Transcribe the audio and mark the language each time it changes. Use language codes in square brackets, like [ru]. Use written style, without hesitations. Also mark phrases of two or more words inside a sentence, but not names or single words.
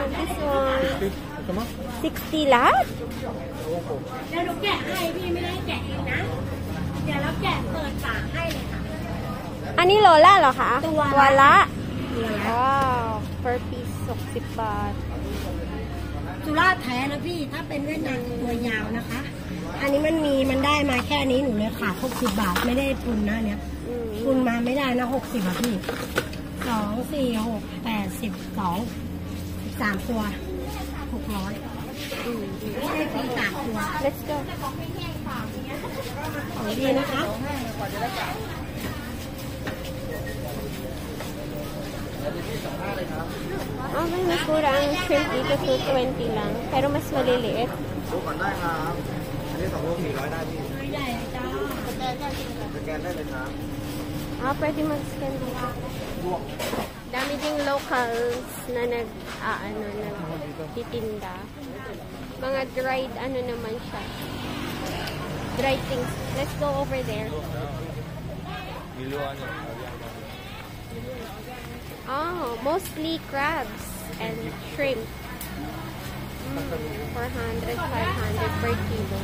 [en] This one. [th] 60 [tl] lahat? Ani Lola [th] เหรอคะ ตัวละว้าว [en] per piece [th] 60 บาท สุราษฎร์แท้นะพี่ ถ้าเป็นเวียดนามตัวยาวนะคะ อันนี้มันได้มาแค่นี้หนูเลยขาด60 บาทไม่ได้ทุนนะเนี้ยทุนมาไม่ได้นะ60บาทพี่2 4 6 8 12 13 ตัว600ไม่ได้ฟรี3 ตัว [en] Let's go [th] ของดีนะคะ [tl] Oh, may mas mura ang shrimp dito, 220 lang. Pero mas maliliit. [th] ดูก่อนได้ครับอันนี้2 โล 400 ได้พี่สแกนได้เลยครับ [tl] Ah, pwede mag-scan dito. Dami ding locals na nagtitinda. Mga dried, ano naman siya. [en] Dried things. Let's go over there. Oh, mostly crabs and shrimp. 400, 500 per kilo.